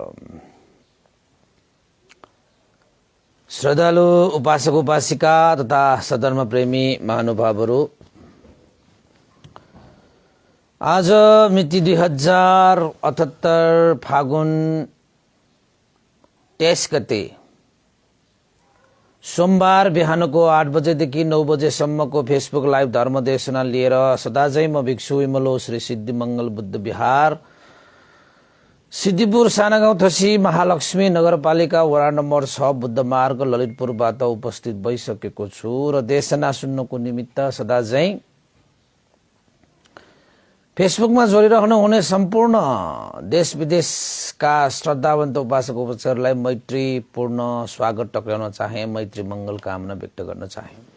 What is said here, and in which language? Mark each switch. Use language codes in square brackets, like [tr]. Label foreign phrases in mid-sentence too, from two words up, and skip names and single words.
[ne] श्रद्धालु उपासक उपासिका तथा सधर्म प्रेमी महानुभावहरू, आज मिति 2078 फागुन 23 गते सोमबार बिहानको 8 बजेदेखि 9 बजेसम्मको फेसबुक लाइभ धर्मदेशना लिएर सदाझै म भिक्षु विमलो श्री सिद्धिमंगल बुद्ध विहार सिद्धिपुर सानागाउँ थसी महालक्ष्मी नगरपालिका वडा नम्बर 6 बुद्ध मार्ग ललितपुरबाट उपस्थित भइसकेको छु र देशना सुन्नको निमित्त सदाझै फेसबुकमा जोडिरहनु हुने सम्पूर्ण देश विदेशका श्रद्धावन्त उपासक उपासकहरूलाई मैत्रीपूर्ण स्वागत टक्राउन चाहे, मैत्री मंगल कामना व्यक्त गर्न चाहे।